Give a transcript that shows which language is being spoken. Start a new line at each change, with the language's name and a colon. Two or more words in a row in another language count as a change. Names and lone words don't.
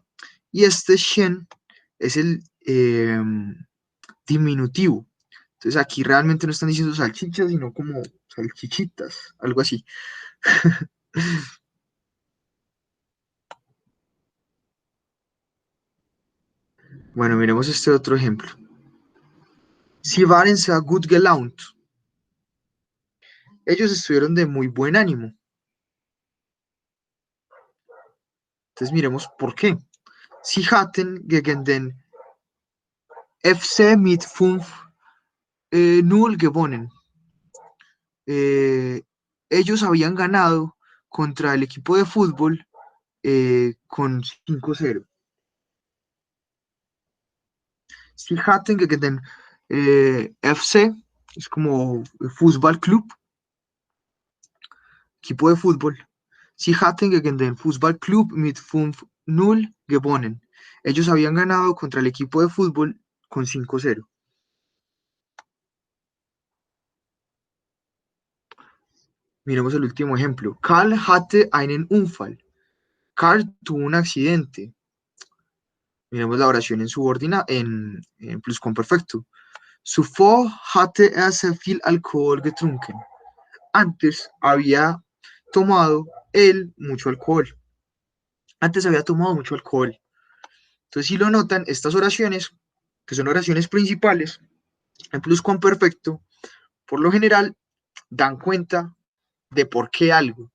Spanish: Y este shen es el diminutivo. Entonces aquí realmente no están diciendo salchichas, sino como salchichitas, algo así. Bueno, miremos este otro ejemplo.
German: Sie waren sehr gut gelaunt.
Spanish: Ellos estuvieron de muy buen ánimo. Entonces miremos por qué.
German: Sie hatten gegen den FC mit 5-0 gewonnen.
Spanish: Eh, ellos habían ganado contra el equipo de fútbol con 5-0.
German: Sie hatten gegen den FC,
Spanish: es como Fútbol Club, equipo de fútbol.
German: Sie hatten gegen den Fußball Club mit 5-0 gewonnen.
Spanish: Ellos habían ganado contra el equipo de fútbol con 5-0. Miremos el último ejemplo.
German: Karl hatte einen Unfall.
Spanish: Karl tuvo un accidente. Miremos la oración en subordinada, en pluscuamperfecto.
German: Zuvor hatte er sehr viel Alkohol getrunken.
Spanish: Antes había tomado él mucho alcohol. antes había tomado mucho alcohol. Entonces, si lo notan, estas oraciones, que son oraciones principales, en pluscuamperfecto, por lo general, dan cuenta de por qué algo.